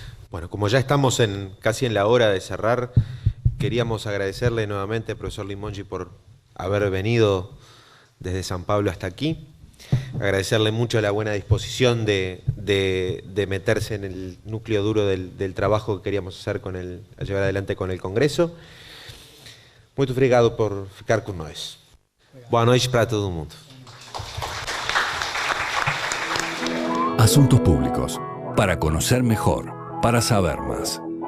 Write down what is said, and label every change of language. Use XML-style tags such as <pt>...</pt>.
<es>Bueno, como ya estamos casi en la hora de cerrar, queríamos agradecerle nuevamente al profesor Limongi por haber venido desde San Pablo hasta aquí. Agradecerle mucho la buena disposición de meterse en el núcleo duro del trabajo que queríamos hacer a llevar adelante con el Congreso.</es> <pt>Muito obrigado por ficar con nós. Boa noite para todo mundo.</pt> <es>Asuntos públicos, para conocer mejor, para saber más.</es>